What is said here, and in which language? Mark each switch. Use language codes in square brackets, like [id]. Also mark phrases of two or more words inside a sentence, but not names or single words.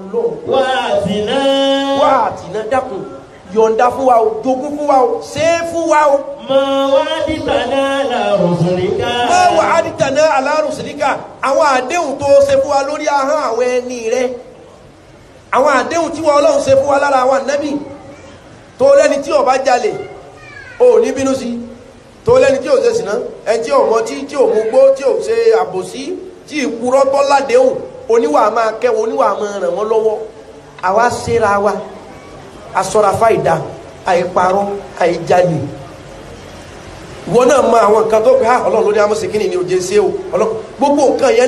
[yo] wá àtìná dákun yọ̀ǹda fún wa o jogún fún wa o ṣe é fún wa o. [ar] ما وعدتنا على رسلك. ما وعدتنا على رسلك [yo] àwọn àdéhùn tó ṣe fún wa lórí ahọ́n àwọn ẹni rẹ àwọn àdéhùn tí wọ́n Ọlọ́run ṣe fún wa lára àwọn ànábì tó lẹ́ni tí ó bá jalè ò ní bínú sí tó lẹ́ni tí ò ṣe sìná ẹni tí ò mọtí tí ò mugbó tí ò ṣe àbòsí tí ìpurọ́ tó ládéhùn oníwà máa kẹ́wọn oníwà máa ràn wọ́n lọ́wọ́ àwa ṣera wa asọ́ra fáìdá àìparọ́ àìjalè ìwọ náà mọ àwọn nǹkan tó pé Ọlọ́run ló ní amọ̀sí kí ni òjé ṣe o gbogbo nǹkan yẹn